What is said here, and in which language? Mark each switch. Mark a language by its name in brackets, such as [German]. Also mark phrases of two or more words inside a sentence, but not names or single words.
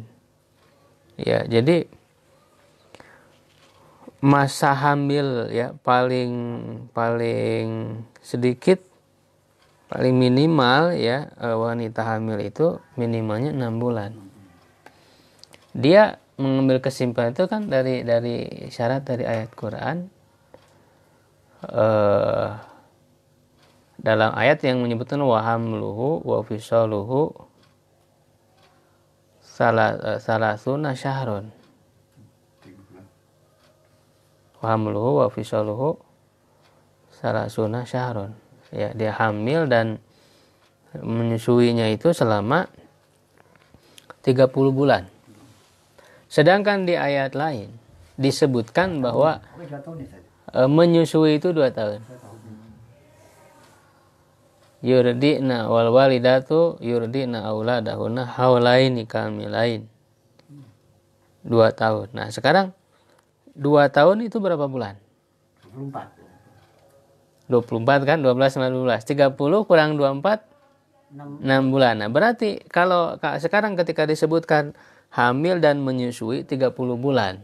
[Indonesian] Ya, jadi masa hamil ya paling sedikit, paling minimal ya wanita hamil itu minimalnya 6 bulan. Dia mengambil kesimpulan itu kan dari syarat dari ayat Quran. Dalam ayat yang menyebutkan [Arabic] وحمله وفصاله ثلاثون شهرا. وحمله وفصاله ثلاثون شهرا. [Indonesian] Ya, dia hamil dan menyusuinya itu selama 30 bulan. Sedangkan di ayat lain disebutkan bahwa menyusui itu 2 tahun. [Arabic] يرضعن والوالدات يرضعن أولادهن حولين كاملين. [Indonesian] 2 tahun. Nah, sekarang 2 tahun itu berapa bulan? 24 kan? 12 19 30 kurang 24 6 bulan. Nah, berarti kalau sekarang ketika disebutkan hamil dan menyusui 30 bulan.